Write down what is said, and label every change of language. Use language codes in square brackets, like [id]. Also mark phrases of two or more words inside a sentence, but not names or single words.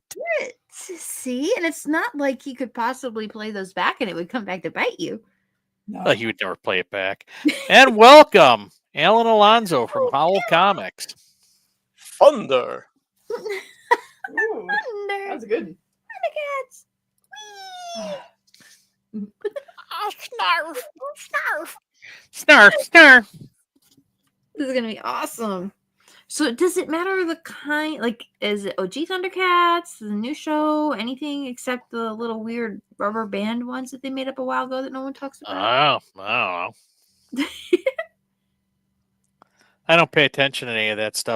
[en] See, and it's not like he could possibly play those back and it would come back to bite you. No. Well, he would never play it back. And welcome, Alan Alonso from Howl Comics. Thunder. Thunder. That was good. Thundercats. Oh, snarf. Snarf. Snarf. Snarf. This is gonna be awesome. So does it matter the kind, like, is it OG Thundercats, the new show, anything except the little weird rubber band ones that they made up a while ago that no one talks about? Oh, I don't know. I don't pay attention to any of that stuff.